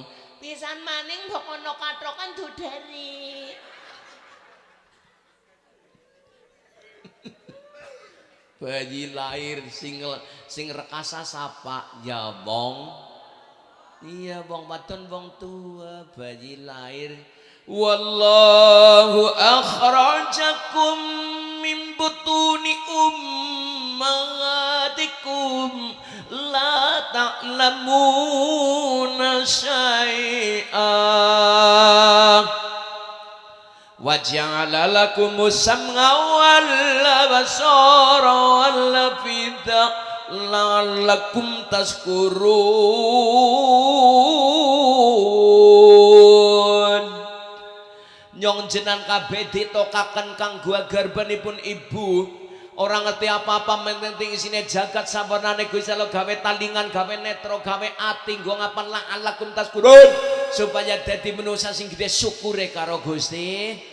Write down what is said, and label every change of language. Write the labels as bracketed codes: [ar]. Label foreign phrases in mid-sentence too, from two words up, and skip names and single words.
[jv] Pisan maning mbok ana katrokan dudari. Bayi lahir sing rekasa sapa? Ya wong. Iya wong wadon wong tua bayi lahir. [ar] والله أخرجكم من بطون أمهاتكم لا تعلمون شيئا وجعل لكم السمع والأبصار والأفئدة لعلكم تذكرون. [jv] Nyong jenan kabeh ditokaken kanggo garbanipun ibu. Orang ngerti apa-apa menting isine jagat sampurnane Gusti Allah gawe talingan, gawe netra, gawe ati, nggo ngapan [ar] لعلكم تذكرون [jv] supaya dadi manusa sing gede syukure karo Gusti.